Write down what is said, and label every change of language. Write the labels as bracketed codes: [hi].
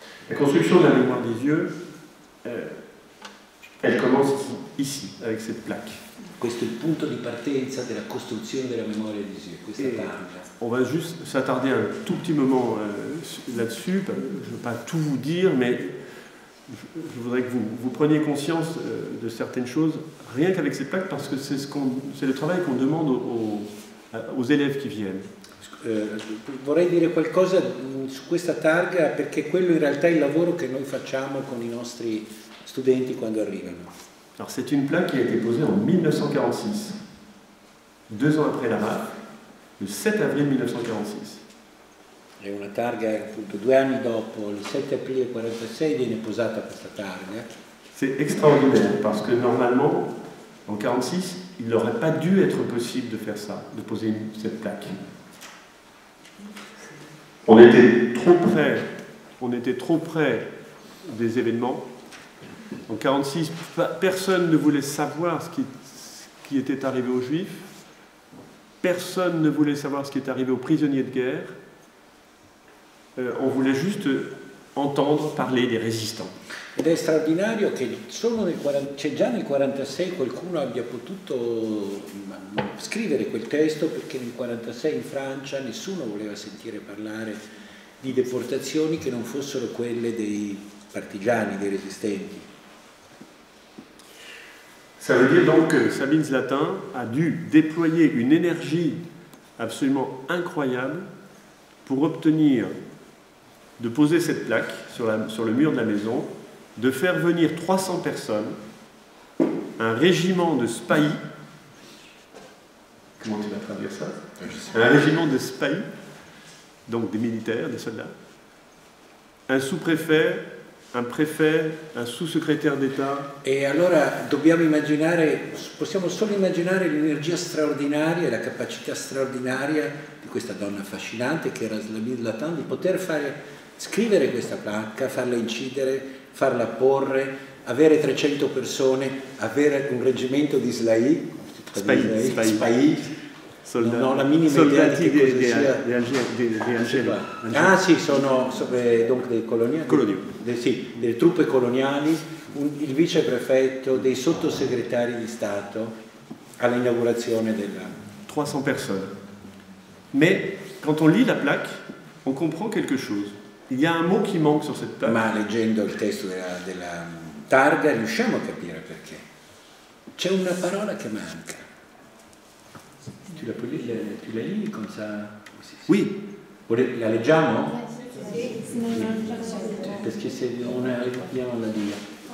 [fr] La construction de la mémoire des yeux, elle commence ici, avec cette plaque. [it] Questo è il punto di partenza della costruzione della memoria di Lisieux, questa targa. [fr] On va juste s'attarder un tout petit moment là-dessus. Je ne veux pas tout vous dire, mais je voudrais que vous preniez conscience de certaines choses, rien qu'avec cette plaque, parce que c'est le travail qu'on demande aux élèves qui viennent. [it] Vorrei dire qualcosa su questa targa perché quello in realtà è il lavoro che noi facciamo con i nostri studenti quando arrivano. [fr] Alors c'est une plaque qui a été posée en 1946, 2 ans après la RAF, le 7 avril 1946. [it] È una targa appunto 2 anni dopo, il 7 aprile 1946 viene posata questa targa. [fr] C'est extraordinaire parce que normalement, en 1946, il n'aurait pas dû être possible de faire ça, de poser cette plaque. On était trop près des événements. En 1946, personne ne voulait savoir ce qui était arrivé aux Juifs. Personne ne voulait savoir ce qui est arrivé aux prisonniers de guerre. On voulait juste entendre parler des résistants. [it] Ed è straordinario che già nel 1946 qualcuno abbia potuto scrivere quel testo, perché nel 1946 in Francia nessuno voleva sentire parlare di deportazioni che non fossero quelle dei partigiani, dei resistenti. [fr] Ça veut dire donc que Sabine Zlatin a dû déployer une énergie absolument incroyable pour obtenir de poser cette plaque sur le mur de la maison, de faire venir 300 personnes, un régiment de spahis. Comment tu vas traduire ça? Un régiment de spahis, donc des militaires, des soldats, un sous-préfet, un préfet, un sous-secrétaire d'État. [it] E allora dobbiamo immaginare, possiamo solo immaginare l'energia straordinaria e la capacità straordinaria di questa donna affascinante che era Sabine Lathan, di poter scrivere questa placca, farla incidere, farla apporre, avere 300 persone, avere un reggimento di Spai, Soldati, non ho la minima idea di che cosa sia. di Algeri. Ah sì, sono donc dei coloniali, sì, delle truppe coloniali, il viceprefetto, dei sottosegretari di Stato all'inaugurazione della... [fr] 300 personnes. Mais quand on lit la plaque, on comprend quelque chose. Il y a un mot qui manque sur cette plaque. [it] Ma leggendo il testo della targa riusciamo a capire perché. C'è una parola che manca. [fr] Tu la lis comme ça? Oui. [it] La leggiamo? Sì, non Perché se on arriviamo alla via.